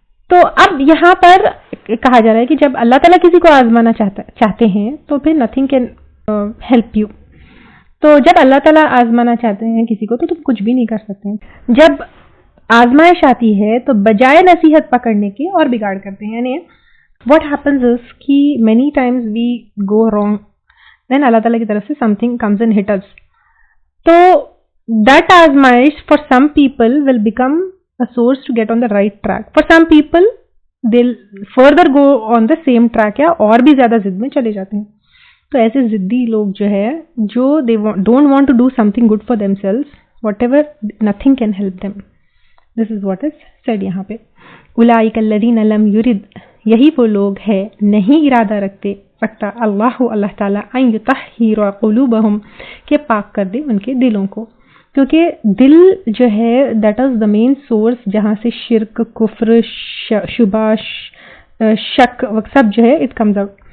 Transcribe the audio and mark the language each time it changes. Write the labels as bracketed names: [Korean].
[Urdu] تو اب یہاں پر کہا جا رہا ہے کہ جب اللہ تعالیٰ کسی کو آزمانا چاہتے ہیں تو پھر [English] Nothing can help you. [Urdu] تو جب اللہ تعالیٰ آزمانا چاہتے ہیں کسی کو تو تم کچھ بھی نہیں کر سکتے. جب آزمائش آتی ہے تو بجائے نصیحت پکڑنے کے اور بگاڑ کرتے ہیں. [English] یعنی what happens is کہ many times we go wrong, then [Urdu] اللہ تعالیٰ کی طرف سے [English] something comes and hit us. تو that آزمائش for some people will become a source to get on the right track. For some people they'll further go on the same track، [Urdu] یا اور بھی زیادہ ضد میں چلے جاتے ہیں. تو ایسے ضدی لوگ جو ہے، جو [English] they don't want to do something good for themselves, whatever, nothing can help them. This is what is said [Urdu] یہاں پہ. [Arabic] اولئک الذین لم یرد، [Urdu] یہی وہ لوگ ہے نہیں ارادہ رکھتا اللہ تعالیٰ [Arabic] ان یطہر قلوبہم، [Urdu] کہ پاک کر دے ان کے دلوں کو. کیونکہ دل جو ہے [English] that is the main source [Urdu] جہاں سے شرک، کفر، شبہ، شک سب جو ہے [English] It comes out.